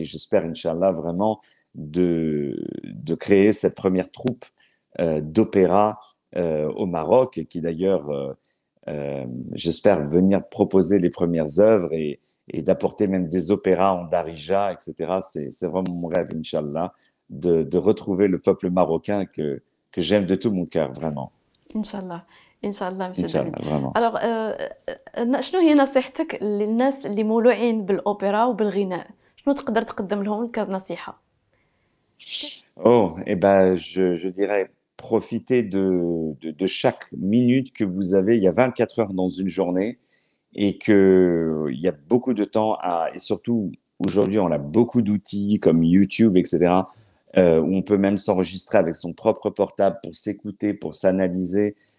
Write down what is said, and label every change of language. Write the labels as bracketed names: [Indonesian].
[French] Et j'espère, Inch'Allah, vraiment de créer cette première troupe d'opéra au Maroc, et qui d'ailleurs j'espère venir proposer les premières œuvres et d'apporter même des opéras en darija, etc. C'est vraiment mon rêve, Inch'Allah, de retrouver le peuple marocain que j'aime de tout mon cœur, vraiment. [Arabic] إن شاء الله إن شاء الله [French] مسيو [Arabic] Inch'Allah, دافيد. [French] vraiment. alors [Arabic] شنو هي نصيحتك للناس اللي مولوعين بالأوبرا وبالغناء؟ شنو تقدر تقدم لهم كنصيحة؟ [French] Oh, eh ben, je dirais, profitez de chaque minute que vous avez. Il y a 24 heures dans une journée et il y a beaucoup de temps et surtout, aujourd'hui, on a beaucoup d'outils comme YouTube, etc., où on peut même s'enregistrer avec son propre portable pour s'écouter, pour s'analyser.